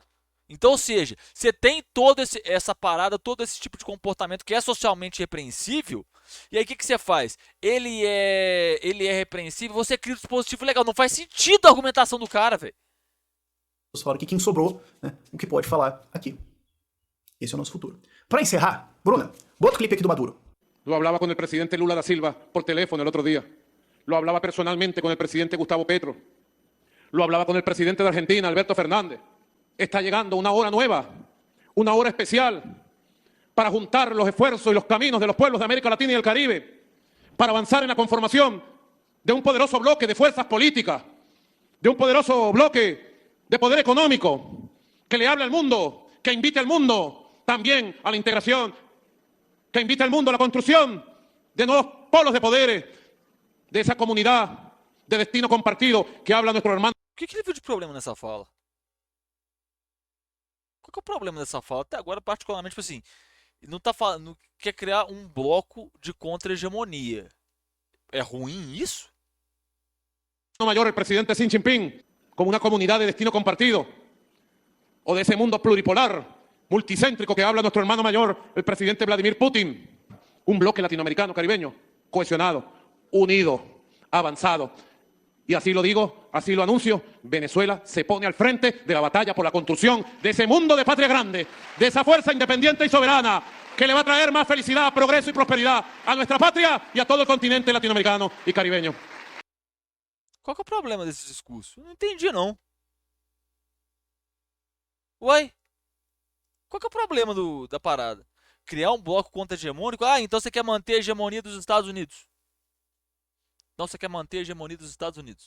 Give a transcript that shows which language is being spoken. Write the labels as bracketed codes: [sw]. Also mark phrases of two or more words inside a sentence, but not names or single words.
[pt] Então, ou seja, você tem toda essa parada, todo esse tipo de comportamento que é socialmente repreensível. E aí o que você faz? Ele é repreensível, você cria um dispositivo legal. Não faz sentido a argumentação do cara, velho. Fala aqui quem sobrou, né? O que pode falar aqui. Esse é o nosso futuro. Para encerrar, Bruna, bota o clipe aqui do Maduro. [es] Lo hablaba con el presidente Lula da Silva por teléfono el otro día. Lo hablaba personalmente con el presidente Gustavo Petro. Lo hablaba con el presidente de Argentina, Alberto Fernández. Está llegando una hora nueva, una hora especial para juntar los esfuerzos y los caminos de los pueblos de América Latina y el Caribe, para avanzar en la conformación de un poderoso bloque de fuerzas políticas, de un poderoso bloque de poder económico, que le hable al mundo, que invite al mundo también a la integración, que invite al mundo a la construcción de nuevos polos de poderes, de esa comunidad de destino compartido que habla nuestro hermano. [pt] O que ele viu de problema nessa fala? Qual que é o problema dessa fala? Até agora, particularmente, tipo assim, não tá falando, quer criar um bloco de contra-hegemonia. É ruim isso? [es] Mayor, el presidente Xi Jinping, como una comunidad de destino compartido, o de ese mundo pluripolar, multicéntrico que habla nuestro hermano mayor, el presidente Vladimir Putin, un bloque latinoamericano, caribeño, cohesionado, unido, avanzado. Y así lo digo, así lo anuncio, Venezuela se pone al frente de la batalla por la construcción de ese mundo de patria grande, de esa fuerza independiente y soberana que le va a traer más felicidad, progreso y prosperidad a nuestra patria y a todo el continente latinoamericano y caribeño. [pt] Qual que é o problema desse discurso? Eu não entendi, não. Uai? Qual que é o problema da parada? Criar um bloco contra-hegemônico? Ah, então você quer manter a hegemonia dos Estados Unidos. Então você quer manter a hegemonia dos Estados Unidos.